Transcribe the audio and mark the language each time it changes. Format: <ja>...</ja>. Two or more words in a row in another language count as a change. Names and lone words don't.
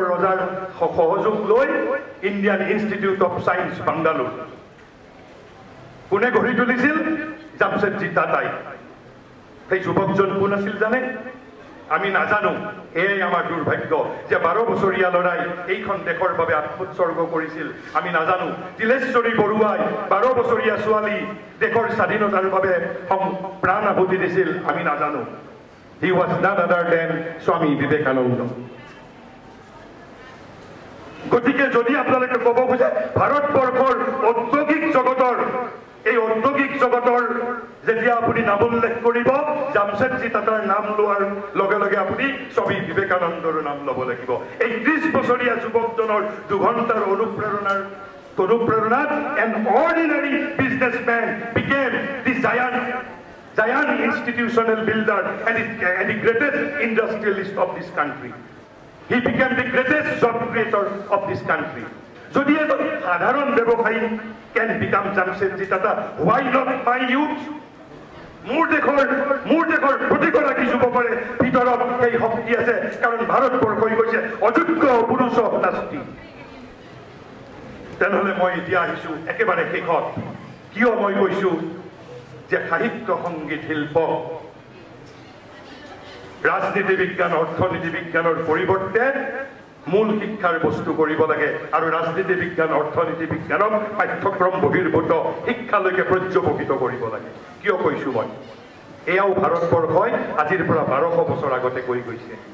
<as>ৰজাৰ সহযোগ লৈ ইণ্ডিয়ান ইনষ্টিটিউট অফ সায়েন্স বাংগালোৰ কোনে গঢ়ি তুলিছিল জামছেদজী টাটাই সেই যুৱকজন কোন আছিল জানে আমি নাজানো এই আমাৰ দুৰ্ভাগ্য যে 12 বছৰীয়া লৰাই এইখন দেশৰ বাবে আত্মোৎসৰ্গ কৰিছিল আমি নাজানো তিলেশ্বৰী বৰুৱাই 12 বছৰীয়া ছোৱালী দেশৰ স্বাধীনতাৰ বাবে প্ৰাণ আহুতি দিছিল আমি নাজানো</as> <en>he was none other than</en> <as>স্বামী বিবেকানন্দ গতিকে যদি আপোনালোকে ক'ব খোজে ভাৰতবৰ্ষৰ ঔদ্যোগিক জগতৰ এই ঔদ্যোগিক জগতৰ যেতিয়া আপুনি নাম উল্লেখ কৰিব জামছেদজী টাটাৰ নাম লোৱাৰ লগে লগে আপুনি স্বামী বিবেকানন্দৰ নাম ল'ব লাগিব এই 30 বছৰীয়া যুৱকজনৰ 2 ঘণ্টাৰ অনুপ্ৰেৰণাত</as> <en>an ordinary businessman became the giant institutional builder and the greatest industrialist of this country he became the greatest job creator of this country</en> <as>যদি এজন সাধাৰণ ব্যৱসায়ী</as> <en>can become জামছেদজী টাটা why not my youth</en> <as>মোৰ দেশৰ প্ৰতিগৰাকী যুৱকৰে ভিতৰত এই শক্তি আছে কাৰণ ভাৰতবৰ্ষই কৈছে</as> <sa>অযোগ্য পুৰুষ নাস্তি</sa> <as>তেনেহ'লে মই এতিয়া আহিছো একেবাৰে শেষত কিয় মই কৈছো যে সাহিত্য সংগীত শিল্প ৰাজনীতি বিজ্ঞান অৰ্থনীতি বিজ্ঞানৰ পৰিৱৰ্তে মূল শিক্ষাৰ বস্তু কৰিব লাগে আৰু ৰাজনীতি বিজ্ঞান অৰ্থনীতি বিজ্ঞানক পাঠ্যক্ৰম বহিৰ্ভূত শিক্ষালৈকে পৰ্যবেক্ষিত কৰিব লাগে কিয় কৈছো মই এয়াও ভাৰতবৰ্ষই আজিৰ পৰা 1200 বছৰ আগতে কৈ গৈছে</as>